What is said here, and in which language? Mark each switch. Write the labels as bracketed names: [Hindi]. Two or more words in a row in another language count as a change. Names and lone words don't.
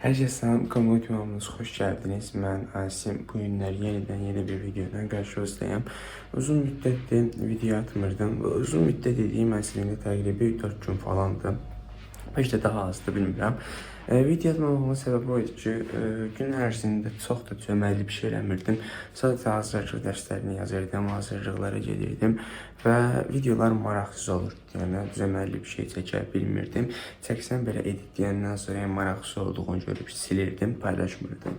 [Turkish] Herkese selam, kanalıma kanalımıza hoş geldiniz. Ben Asim. Bu günler yeniden yeni bir videodan karşınızdayım. Uzun müddettir video atmırdım. Bu uzun müddet dediğim aslında təqribi 4 gün falandı. İşte daha azdı bilmirəm. [Azerbaijani] Video atmamamın səbəbi o idi ki, gün ərzində çox da cöməlli bir şey eləmirdim. Sadəcə hazırlıq dərslərini yazırdım, hazırlıqlara gedirdim və videolar maraqsız olurdu. Yəni cöməlli bir şey çəkə bilmirdim. Çəksəm belə editləyəndən sonra maraqsız olduğunu görüb silirdim, paylaşmırdım.